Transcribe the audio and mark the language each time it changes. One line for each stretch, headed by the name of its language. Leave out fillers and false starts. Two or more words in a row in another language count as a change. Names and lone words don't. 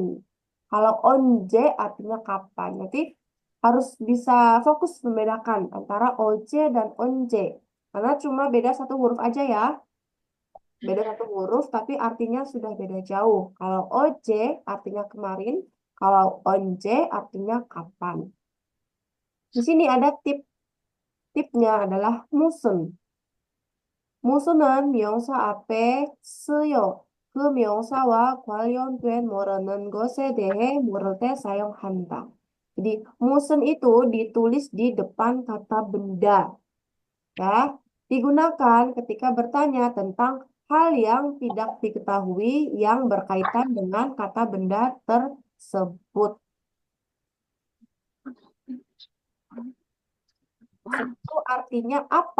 Indonesian: Kalau ONJ artinya kapan. Nanti harus bisa fokus membedakan antara OJ dan ONJ. Karena cuma beda satu huruf aja ya. Beda satu huruf tapi artinya sudah beda jauh. Kalau OJ artinya kemarin. Kalau ONJ artinya kapan. Di sini ada tipnya adalah musun.
Korean: 무슨은 명사 앞에 쓰여 그 명사와 관련된 모르는 것에 대해 모를 때 사용한다.
Indonesian: Jadi musun itu ditulis di depan kata benda, ya. Digunakan ketika bertanya tentang hal yang tidak diketahui yang berkaitan dengan kata benda tersebut. Musun itu artinya apa?